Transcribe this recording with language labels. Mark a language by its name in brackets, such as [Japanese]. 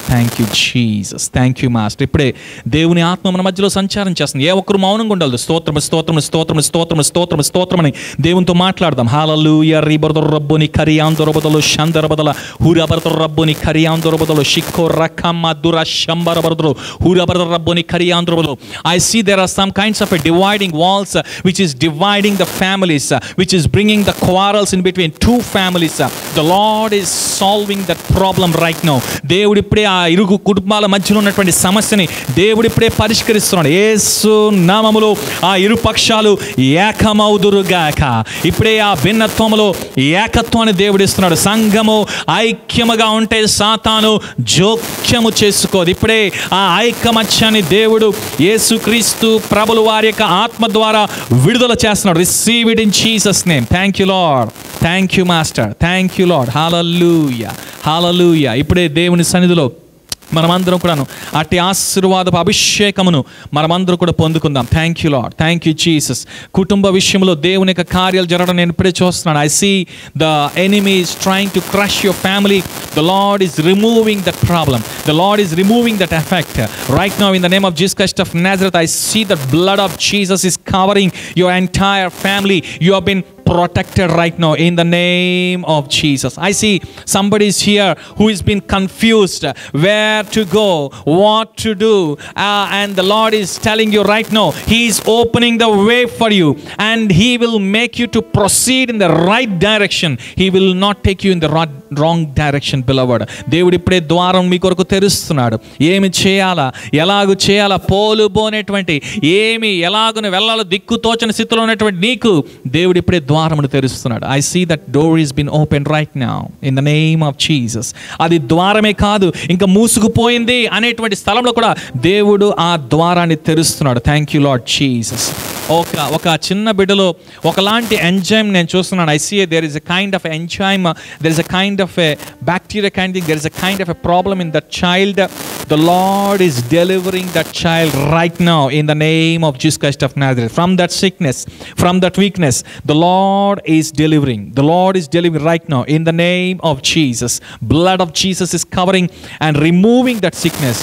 [English] Thank you Jesus. Thank you master. [Telugu] ఇప్పుడే దేవుని ఆత్మ మన మధ్యలో సంచారం చేస్తుంది. ఏ ఒక్కరు మౌనంగా ఉండదు. స్తోత్రం స్తోత్రం స్తోత్రం స్తోత్రం స్తోత్రం స్తోత్రం అని దేవునితో మాట్లాడదాం. హల్లెలూయా. రీబర్దర్ రబ్బుని ఖరియాందో రబదలో షందరబదల హూరాబర్దర్ రబ్బుని ఖరియాందో రబదలో షిక్కో రఖమ్మ దుర షంబరబర్దలో హూరాబర్దర్ రబ్బుని ఖరియాందో రబదలో. [English] I see there are some kinds of a dividing walls which is dividing the families, which is bringing the quarrels in between two families. The Lord is solving that problem right now. [Telugu] దేవుడు ఇప్పుడే ఆ ఇరుగు కుటుంబాల మధ్యలో ఉన్నటువంటి సమస్యని దేవుడు ఇప్పుడే పరిష్కరిస్తున్నాడు. యేసు నామములో ఆ ఇరు పక్షాలు ఏకమవుదురుగాక. ఇప్పుడే ఆ భిన్నత్వములో ఏకత్వాన్ని దేవుడు ఇస్తున్నాడు. సంఘము ఐక్యముగా ఉంటే సాతాను జోక్యము చేసుకోదు. ఇప్పుడే ఆ ఐకమత్యాన్ని దేవుడు యేసుక్రీస్తు ప్రభుల వారి యొక్క ఆత్మ ద్వారా విడుదల చేస్తున్నాడు. [English] Receive it in Jesus name. Thank you Lord. Thank you master. Thank you Lord. Hallelujah. Hallelujah. [Telugu] ఇప్పుడే దేవుని సన్నిధిలో మనమందరం కూడాను అట్టి ఆశీర్వాదపు అభిషేకమును మనమందరం కూడా పొందుకుందాం. [English] Thank you Lord. Thank you Jesus. [Telugu] కుటుంబ విషయంలో దేవుని యొక్క కార్యాలు జరగడం నేను ఇప్పుడే చూస్తున్నాను. [English] I see the enemy is trying to crush your family. The Lord is removing that problem. The Lord is removing that effect right now in the name of Jesus Christ of Nazareth. I see the blood of Jesus is covering your entire family. You have been protected right now in the name of Jesus. I see somebody is here who has been confused where to go, what to do, and the Lord is telling you right now, He is opening the way for you and He will make you to proceed in the right direction. He will not take you in the wrong direction, beloved. [Telugu] దేవుడు ఇప్పుడే ద్వారం మీ కొరకు తెరుస్తున్నాడు. ఏమి చేయాలా, ఎలాగూ చేయాలా, పోలుబోనేటువంటి ఏమి ఎలాగును వెళ్ళాలో దిక్కుతోచని స్థితిలో ఉన్నటువంటి నీకు దేవుడు ఇప్పుడే ద్వారమును తెరుస్తున్నాడు. [English] I see that door is been open right now in the name of Jesus. [Telugu] అది ద్వారమే కాదు, ఇంకా మూసుకుపోయింది అనేటువంటి స్థలంలో కూడా దేవుడు ఆ ద్వారాన్ని తెరుస్తున్నాడు. [English] Thank you Lord Jesus. [Telugu] ఒక చిన్న బిడ్డలో ఒకలాంటి ఎంజైమ్ నేను చూస్తున్నాను. [English] I see there is a kind of enzyme, there is a kind of a bacteria kind thing, there is a kind of a problem in that child. The Lord is delivering that child right now in the name of Jesus Christ of Nazareth. From that sickness, from that weakness, the Lord is delivering. The Lord is delivering right now in the name of Jesus. Blood of Jesus is covering and removing that sickness.